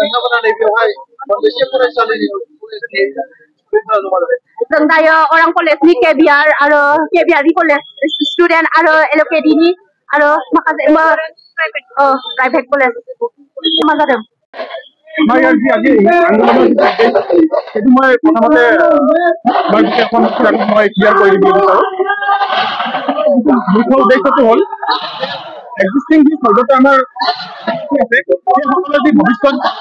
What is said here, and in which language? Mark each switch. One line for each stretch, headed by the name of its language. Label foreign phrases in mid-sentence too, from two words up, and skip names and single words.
Bodo: जों दायो अरां कलेजनि केबिआर आरो केबिआरनि
English: college student
Bodo: आरो एलकेडिनि आरो माखासे
English: private college
Bodo: मा जादों
Assamese: মই আজি আন্দোলনৰ সেইটো মই প্ৰথমতে মই এখন মই ক্লিয়াৰ কৰি দিব বিচাৰো মুখ্য উদ্দেশ্যটো হ'ল এক্সিষ্টিং যি সৰ্বত আমাৰ আছে সেই সকলো যি ভৱিষ্যত